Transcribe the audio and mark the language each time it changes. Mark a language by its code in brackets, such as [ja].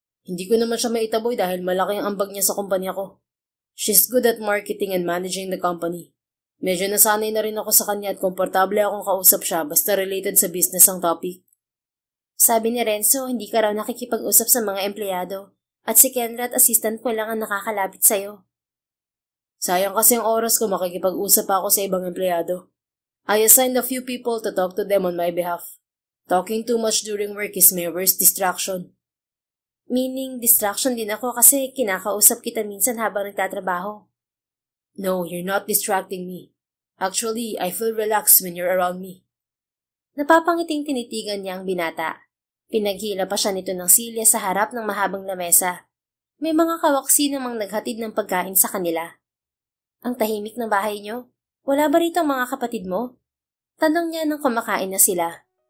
[tl] Hindi ko naman siya maitaboy dahil malaki ang ambag niya sa kumpanya ko. [en] She's good at marketing and managing the company. [tl] Medyo nasanay na rin ako sa kanya at komportable akong kausap siya basta related sa business ang topic. Sabi ni Renzo, hindi ka raw nakikipag-usap sa mga empleyado at si Kendra at assistant ko lang ang nakakalapit sa'yo. Sayang kasi ang oras ko makikipag-usap ako sa ibang empleyado. [en] I assigned a few people to talk to them on my behalf. Talking too much during work is my worst distraction. [tl] Meaning, distraction din ako kasi kinakausap kita minsan habang nagtatrabaho. [en] No, you're not distracting me. Actually, I feel relaxed when you're around me. [tl] Napapangiting tinitigan niya ang binata. Pinaghila pa siya nito ng silya sa harap ng mahabang lamesa. May mga kawaksi namang naghatid ng pagkain sa kanila. Ang tahimik ng bahay niyo? Wala ba rito ang mga kapatid mo? Tanong niya nang kumakain na sila.